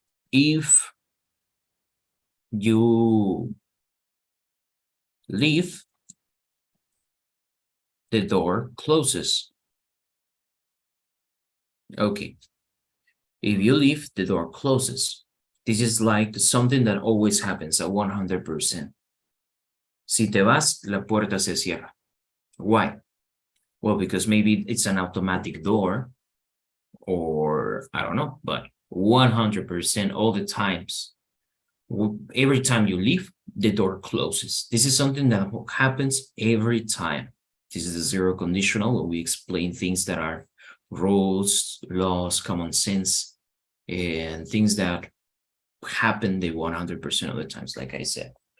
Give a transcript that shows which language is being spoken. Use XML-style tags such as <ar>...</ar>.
<en>If you leave, the door closes. Okay. If you leave, the door closes. This is like something that always happens at 100%.</en> <es>Si te vas, la puerta se cierra.</es> <en>Why? Well, because maybe it's an automatic door, or I don't know, but 100% all the times, every time you leave, the door closes. This is something that happens every time. This is a zero conditional, where we explain things that are rules, laws, common sense, and things that happen the 100% of the times, like I said.</en>